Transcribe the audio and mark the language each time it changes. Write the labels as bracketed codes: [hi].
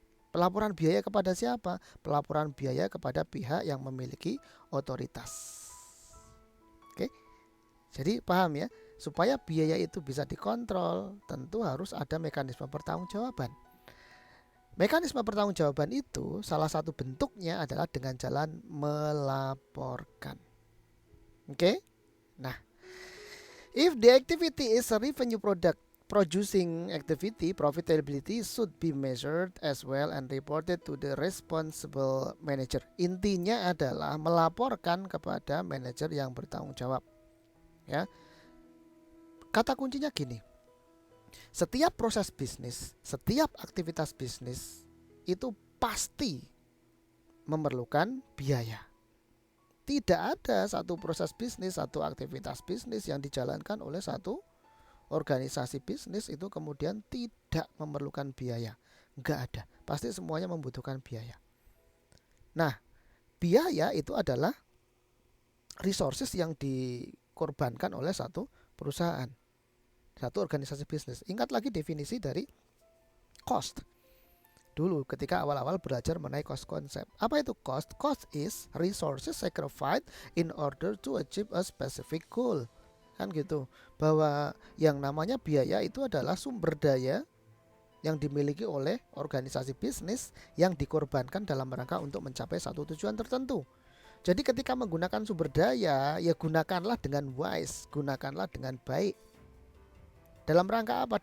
[id] Pelaporan biaya kepada siapa? Pelaporan biaya kepada pihak yang memiliki otoritas. Oke. Jadi paham ya? Supaya biaya itu bisa dikontrol, tentu harus ada mekanisme pertanggungjawaban. Mekanisme pertanggungjawaban itu salah satu bentuknya adalah dengan jalan melaporkan. Oke? [en] Nah, if the activity is a revenue product producing activity, profitability should be measured as well and reported to the responsible manager. [id] Intinya adalah melaporkan kepada manajer yang bertanggung jawab. Ya. Kata kuncinya gini. Setiap proses bisnis, setiap aktivitas bisnis itu pasti memerlukan biaya. Tidak ada satu proses bisnis, satu aktivitas bisnis yang dijalankan oleh satu organisasi bisnis itu kemudian tidak memerlukan biaya. Enggak ada, pasti semuanya membutuhkan biaya. Nah, biaya itu adalah resources yang dikorbankan oleh satu perusahaan, satu organisasi bisnis. Ingat lagi definisi dari cost. Dulu ketika awal-awal belajar mengenai cost konsep. Apa itu cost? [en] Cost is resources sacrificed in order to achieve a specific goal. [id] Kan gitu. Bahwa yang namanya biaya itu adalah sumber daya yang dimiliki oleh organisasi bisnis yang dikorbankan dalam rangka untuk mencapai satu tujuan tertentu. Jadi ketika menggunakan sumber daya, ya gunakanlah dengan wise, gunakanlah dengan baik. Dalam rangka apa?